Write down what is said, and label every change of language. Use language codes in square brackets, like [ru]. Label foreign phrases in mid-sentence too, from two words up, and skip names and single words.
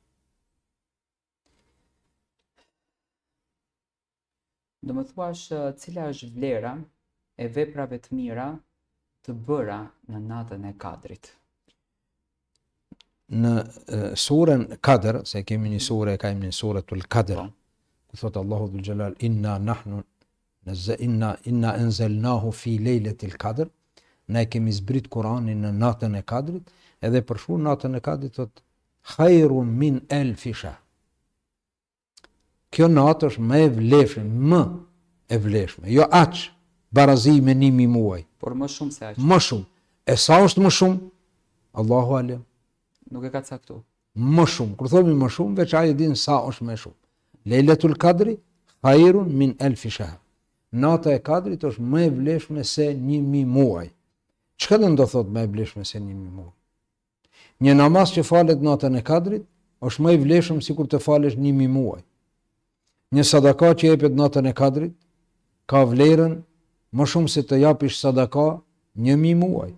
[sq] Do më thuash cila është vlera e veprave të mira të bëra në natën e Kadrit? Në surën Kadr, se kemi një sure, kemi një [ar] سورة القدر, [sq] ku thot Allahu [ar] ذو الجلال إنا أنزلناه في ليلة القدر, [sq] ne kemi zbrit Kur'anin në natën e Kadrit, edhe për shkak natën e Kadrit thot [ar] خير من ألف شهر. [sq] Kjo natë është më e vlefshme, jo aq barazi me 1000 muaj, por më shumë se aq. Më shumë. E sa është më shumë? [ar] الله أعلم. [sq] Nuk e ka caktuar. Më shumë. Kur thomi më shumë, veç ai e din sa është më shumë. [ar] ليلة القدر خير من ألف شهر. [sq] Nata e Kadrit është më e vlefshme se 1000 muaj. Çka do thot më e vlefshme se 1000 muaj? Një namaz që falet natën e Kadrit është më i vlefshëm sikur të falesh 1000 muaj. Një sadaka që jepet natën e Kadrit ka vlerën më shumë se të japish sadaka 1000 muaj.